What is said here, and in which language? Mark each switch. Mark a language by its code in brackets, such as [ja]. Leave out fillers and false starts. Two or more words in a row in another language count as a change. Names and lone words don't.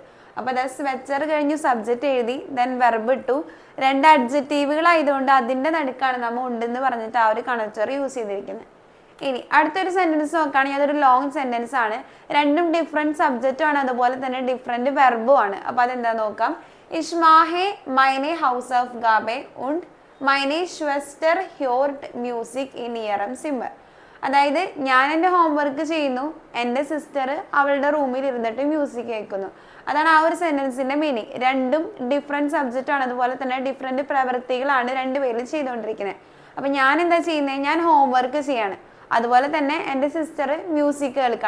[ml] അപ്പൊ ദ സ്വെറ്റർ കഴിഞ്ഞു സബ്ജക്റ്റ് എഴുതി, [en] then verb [ml] ഇട്ടു. രണ്ട് അഡ്ജക്റ്റീവുകളായതുകൊണ്ട് അതിന്റെ നടുക്കാണ് നമ്മൾ ഉണ്ടെന്ന് പറഞ്ഞിട്ട് ആ ഒരു കണക്റ്റർ യൂസ് ചെയ്തിരിക്കുന്നത്. ഇനി അടുത്തൊരു സെന്റൻസ് നോക്കുകയാണെങ്കിൽ അതൊരു [en] long sentence [ml] ആണ്. രണ്ടും [en] different subjectും [ml] ആണ്, അതുപോലെ തന്നെ [en] different verbും [ml] ആണ്. അപ്പൊ അതെന്താ നോക്കാം. [de] Ich mache meine Hausaufgabe und meine Schwester hört Musik in ihrem Zimmer. [ml] അതായത് ഞാൻ എൻ്റെ ഹോംവർക്ക് ചെയ്യുന്നു, എൻ്റെ സിസ്റ്റർ അവളുടെ റൂമിൽ ഇരുന്നിട്ട് മ്യൂസിക് കേൾക്കുന്നു. അതാണ് ആ ഒരു സെന്റൻസിന്റെ മീനിങ്. രണ്ടും [en] different subject [ml] ആണ്, അതുപോലെ തന്നെ ഡിഫറെന്റ് പ്രവൃത്തികളാണ് രണ്ടുപേരും ചെയ്തുകൊണ്ടിരിക്കുന്നത്. അപ്പൊ ഞാൻ എന്താ ചെയ്യുന്നത്? ഞാൻ ഹോംവർക്ക് ചെയ്യാണ്, അതുപോലെ തന്നെ എൻ്റെ സിസ്റ്റർ മ്യൂസിക് കേൾക്കാണ്.